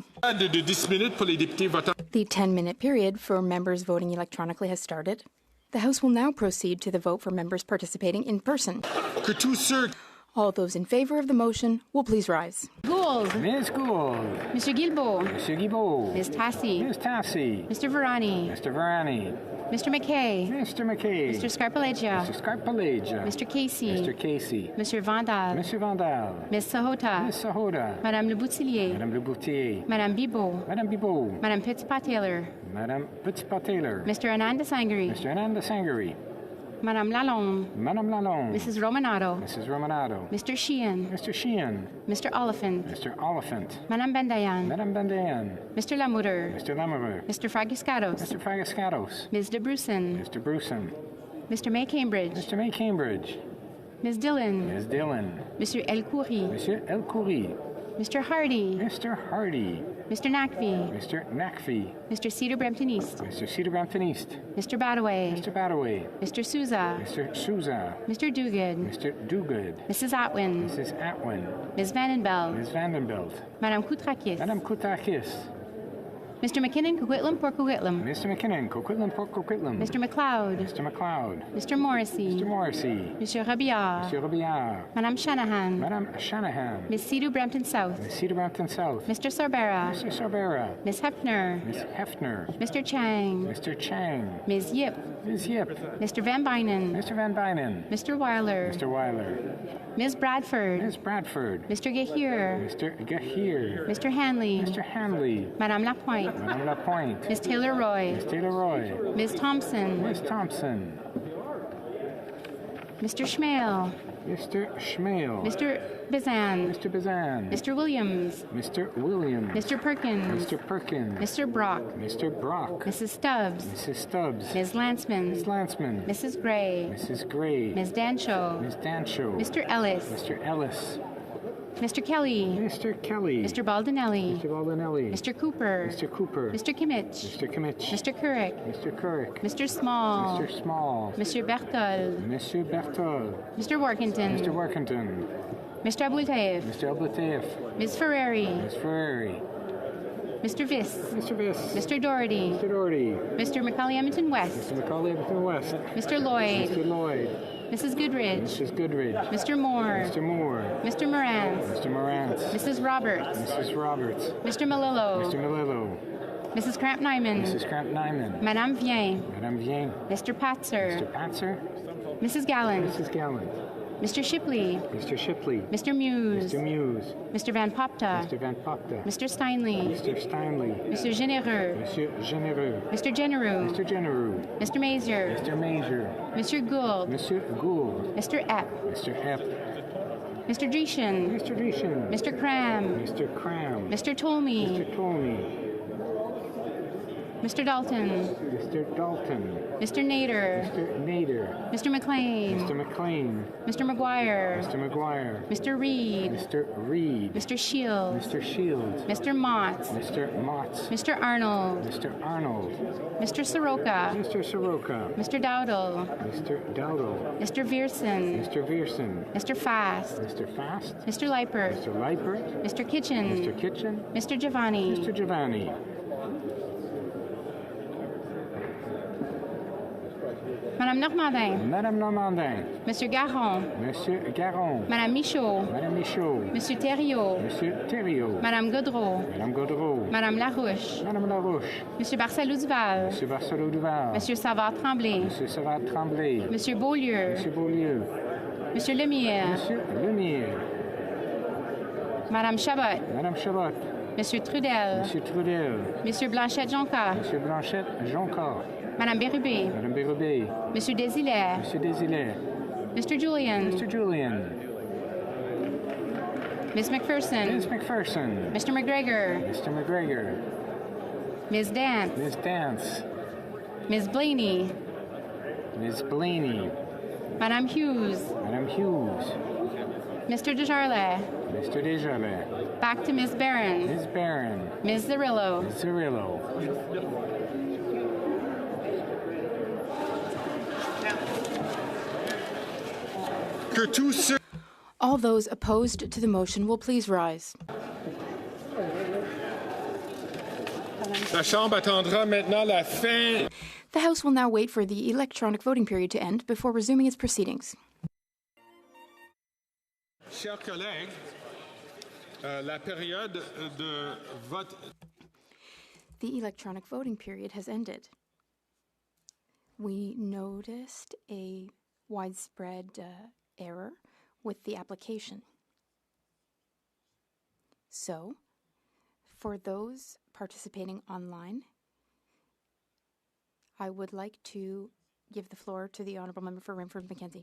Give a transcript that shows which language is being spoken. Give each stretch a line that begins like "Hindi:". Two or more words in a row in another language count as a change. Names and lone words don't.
English: The 10-minute period for members voting electronically has started. The House will now proceed to the vote for members participating in person. All those in favor of the motion will please rise. Gould. Ms. Gould. Mr. Guilbeault. Mr. Guilbeault. Ms. Tassi. Ms. Tassi. Mr. Varani. Mr. Varani. Mr. McKay. Mr. McKay. Mr. Scarpaleggia. Mr. Scarpaleggia. Mr. Casey. Mr. Casey. Mr. Vandal. Mr. Vandal. Ms. Sahota. Ms. Sahota. Madame Le Boutillier. Madame Le Boutillier. Madame Bibeau. Madame Bibeau. Madame Petitpas-Taylor. Madame Petitpas-Taylor. Mr. Ananda Sangari. Mr. Ananda Sangari. Madame Lalonde. Madame Lalonde. Mrs. Romanato. Mrs. Romanato. Mr. Sheehan. Mr. Sheehan. Mr. Oliphant. Mr. Oliphant. Madame Bendayan. Madame Bendayan. Mr. Lamoureux. Mr. Lamoureux. Mr. Fragiscatos. Mr. Fragiscatos. Ms. de Brusen. Mr. Brusen. Mr. May Cambridge. Mr. May Cambridge. Ms. Dillon. Ms. Dillon. Mr. El Khoury. Monsieur El Khoury. Mr. Hardy. Mr. Hardy. Mr. Nakvi. Mr. Nakvi. Mr. Cedar Brampton East. Mr. Cedar Brampton East. Mr. Badaway. Mr. Badaway. Mr. Souza. Mr. Souza. Mr. Duguid. Mr. Duguid. Mrs. Atwin. Mrs. Atwin. Ms. Vandenbeld. Ms. Vandenbeld. Madame Koutrakis. Madame Koutrakis. Mr. McKinnon, Coquitlam, Port Coquitlam. Mr. McKinnon, Coquitlam, Port Coquitlam. Mr. McLeod. Mr. McLeod. Mr. Morrissey. Mr. Morrissey. Monsieur Robillard. Monsieur Robillard. Madame Shanahan. Madame Shanahan. Miss Cedar Brampton South. Miss Cedar Brampton South. Mr. Sorbera. Mr. Sorbera. Miss Hefner. Miss Hefner. Mr. Chang. Mr. Chang. Ms. Yip. Ms. Yip. Mr. Van Bynen. Mr. Van Bynen. Mr. Weiler. Mr. Weiler. Ms. Bradford. Ms. Bradford. Mr. Gahir. Mr. Gahir. Mr. Hanley. Mr. Hanley. Madame Lapointe. Madame Lapointe. Ms. Taylor Roy. Ms. Taylor Roy. Ms. Thompson. Ms. Thompson. Mr. Schmale. Mr. Schmale. Mr. Bizan. Mr. Bizan. Mr. Williams. Mr. Williams. Mr. Perkins. Mr. Perkins. Mr. Brock. Mr. Brock. Mrs. Stubbs. Mrs. Stubbs. Ms. Lanceman. Ms. Lanceman. Mrs. Gray. Mrs. Gray. Ms. Dancho. Ms. Dancho. Mr. Ellis. Mr. Ellis. Mr. Kelly. Mr. Kelly. Mr. Baldinelli. Mr. Baldinelli. Mr. Cooper. Mr. Cooper. Mr. Kimmich. Mr. Kimmich. Mr. Couric. Mr. Couric. Mr. Small. Mr. Small. Mr. Bertol. Monsieur Bertol. Mr. Workington. Mr. Workington. Mr. Abultaev. Mr. Abultaev. Ms. Ferrari. Ms. Ferrari. Mr. Viss. Mr. Viss. Mr. Doherty. Mr. Doherty. Mr. Macaulay-Edmonton West. Mr. Macaulay-Edmonton West. Mr. Lloyd. Mr. Lloyd. Mrs. Goodridge. Mrs. Goodridge. Mr. Moore. Mr. Moore. Mr. Morantz. Mr. Morantz. Mrs. Roberts. Mrs. Roberts. Mr. Malillo. Mr. Malillo. Mrs. Cramp-Nyman. Mrs. Cramp-Nyman. Madame Vien. Madame Vien. Mr. Patzer. Mr. Patzer. Mrs. Gallant. Mrs. Gallant. Mr. Shipley. Mr. Shipley. Mr. Muse. Mr. Muse. Mr. Van Popta. Mr. Van Popta. Mr. Steinley. Mr. Steinley. Mr. Genereux. Monsieur Genereux. Mr. Genereux. Mr. Genereux. Mr. Mazier. Mr. Mazier. Mr. Gould. Monsieur Gould. Mr. Epp. Mr. Epp. Mr. Dreeshen. Mr. Dreeshen. Mr. Cram. Mr. Cram. Mr. Tolmie. Mr. Tolmie. Mr. Dalton. Mr. Dalton. Mr. Nader. Mr. Nader. Mr. McLean. Mr. McLean. Mr. McGuire. Mr. McGuire. Mr. Reed. Mr. Reed. Mr. Shields. Mr. Shields. Mr. Mott. Mr. Mott. Mr. Arnold. Mr. Arnold. Mr. Soroka. Mr. Soroka. Mr. Dowdle. Mr. Dowdle. Mr. Vierson. Mr. Vierson. Mr. Fast. Mr. Fast. Mr. Leipert. Mr. Leipert. Mr. Kitchen. Mr. Kitchen. Mr. Giovanni. Mr. Giovanni. Madame Normandin. Madame Normandin. Monsieur Garon. Monsieur Garon. Madame Michaud. Madame Michaud. Monsieur Thériault. Monsieur Thériault. Madame Godreau. Madame Godreau. Madame Larouche. Madame Larouche. Monsieur Barcelou-Duval. Monsieur Barcelou-Duval. Monsieur Savard-Tremblay. Monsieur Savard-Tremblay. Monsieur Beaulieu. Monsieur Beaulieu. Monsieur Lemire. Monsieur Lemire. Madame Chabot. Madame Chabot. Monsieur Trudel. Monsieur Trudel. Monsieur Blanchette-Jonca. Monsieur Blanchette-Jonca. Madame Bérubé. Madame Bérubé. Monsieur Desilets. Monsieur Desilets. Mr. Julian. Mr. Julian. Miss McPherson. Miss McPherson. Mr. McGregor. Mr. McGregor. Ms. Dance. Miss Dance. Ms. Blaney. Miss Blaney. Madame Hughes. Madame Hughes. Mr. Desjardins. Mr. Desjardins. Back to Ms. Barron. Ms. Barron. Ms. Zerillo. Ms. Zerillo. All those opposed to the motion will please rise.
French: La Chambre attendra maintenant la fin.
English: The House will now wait for the electronic voting period to end before resuming its proceedings.
French: Chers collègues, la période de vote.
English: The electronic voting period has ended. We noticed a widespread error with the application. So, for those participating online, I would like to give the floor to the Honourable Member for Renfrew-Mackenzie.